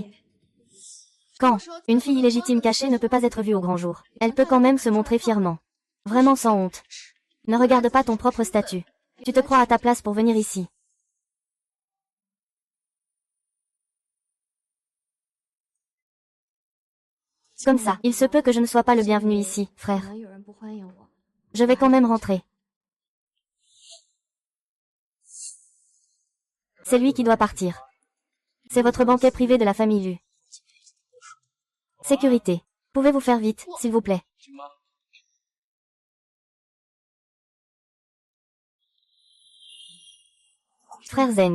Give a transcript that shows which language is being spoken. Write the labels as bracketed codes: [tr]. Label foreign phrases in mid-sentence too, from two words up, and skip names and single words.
[fr] Quand une fille illégitime cachée ne peut pas être vue au grand jour, elle peut quand même se montrer fièrement. Vraiment sans honte. Ne regarde pas ton propre statut. Tu te crois à ta place pour venir ici. Comme ça, il se peut que je ne sois pas le bienvenu ici, [zh] 可 [fr] frère. [zh] 能有人不欢迎我。 [fr] Je vais quand même rentrer. C'est lui qui doit partir. C'est votre banquet privé de la famille Lu. Sécurité. Pouvez-vous faire vite, s'il vous plaît? Frère Zeng.